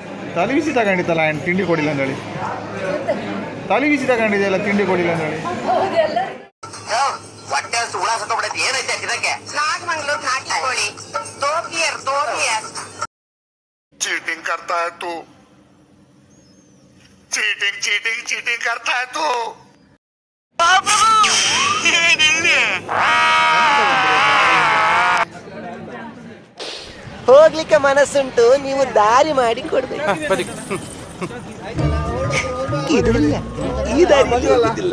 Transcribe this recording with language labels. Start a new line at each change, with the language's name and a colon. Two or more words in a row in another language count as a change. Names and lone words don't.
Kannada: ತಲೆ ಬಿಸಿ ತಗೊಂಡಿತ್ತಲ್ಲ ಆ್ಯಂಡ್ ತಿಂಡಿ ಕೊಡಿಲ್ಲ ಅಂದೇಳಿ. ತಲೆ ಬಿಸಿ ತಗೊಂಡಿದೆಯಲ್ಲ ತಿಂಡಿ ಕೊಡಿಲ್ಲ ಅಂದೇಳಿ.
Hindi: चीटिंग करता है तू, चीटिंग चीटिंग चीटिंग करता है तू.
Kannada: ಹೋಗ್ಲಿಕ್ಕೆ ಮನಸ್ಸುಂಟು, ನೀವು ದಾರಿ ಮಾಡಿ ಕೊಡ್ಬೇಕು. ಇದಿಲ್ಲ, ಈ ದಾರಿ ಹೋಗುದಿಲ್ಲ.